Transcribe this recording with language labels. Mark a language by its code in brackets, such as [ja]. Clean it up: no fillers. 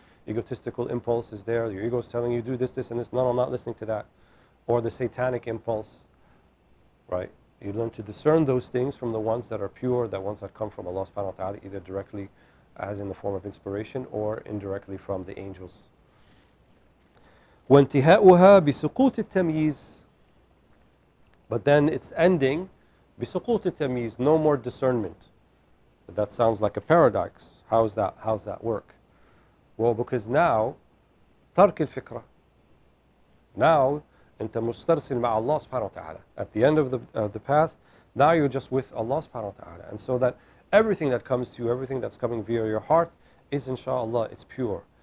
[en] egotistical impulse is there. Your ego is telling you do this, this, and this. No, I'm not listening to that. Or the satanic impulse, right? You learn to discern those things from the ones that are pure, the ones that come from Allah subhanahu wa ta'ala, either directly as in the form of inspiration or indirectly from the angels. [ar] وانتهاؤها بسقوط التمييز. [en] But then it's ending [ar] بسقوط التمييز, [en] no more discernment. That sounds like a paradox. How's that work? Well, because now [ar] ترك الفكرة. [en] Now [ar] أنت مسترسل مع [en] Allah subhanahu wa ta'ala. At the end of the path, now you're just with Allah subhanahu wa ta'ala. And so that everything that comes to you, everything that's coming via your heart is inshallah, it's pure.